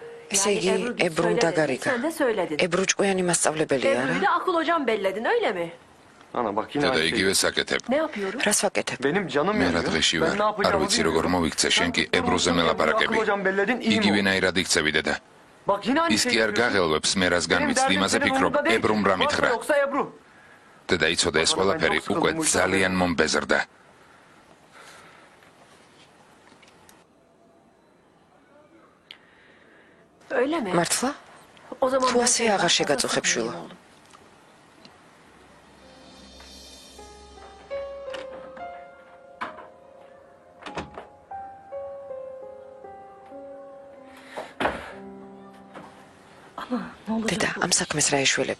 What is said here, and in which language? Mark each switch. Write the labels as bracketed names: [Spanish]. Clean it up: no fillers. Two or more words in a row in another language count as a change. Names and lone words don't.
[Georgian] ესე იგი, Ebru უნდა გარიგა. Ebru ჭკვიანი მასწავლებელია, რა? [Turkish] Ebru'yu da akıl hocam belledin, öyle mi? Ana bak yine [Georgian] და [Turkish] aynı şey. [Georgian] იგივე საკეთებ. [Turkish] Ne yapıyorum? [Georgian] რას ვაკეთებ? [Turkish] Benim canım [Georgian] მე რა [Turkish] yanıyor. [Georgian] დღეში [Turkish] Ben [Georgian] ვარ, [Turkish] ne [Georgian] არ [Turkish] yapacağımı [Georgian] ვიცი როგორ [Turkish] bilmiyorum. [Georgian] მოვიქცე, შენ კი ებროზე [Turkish] Akıl [Georgian] მელაპარაკები. [Turkish] hocam belledin iyi mi? [Georgian] იგივენაირად იქცევი დედა. [Turkish] Bak yine aynı [Georgian] ის [Turkish] şey. [Georgian] კი არ გაღელვებს მე რას [Turkish] Benim [Georgian] განვიცდი, [Turkish] derdim [Georgian] იმაზე [Turkish] senin [Georgian] ფიქრობ, [Turkish] umurunda değil [Georgian] ებრუმ [Turkish] ki. [Georgian] რა [Turkish] Varsa [Georgian] მითხრა. [Turkish] yoksa Ebru. [Georgian] დედა იცოდა ეს ყველაფერი უკვე ძალიან მომბეზრდა. [Turkish] Öyle mi? [Georgian] მართლა? [Turkish] O zaman [Georgian] თუ ასე აღარ შეგაწუხებ შვილო. დედა, ამ საქმეს რა ეშველება?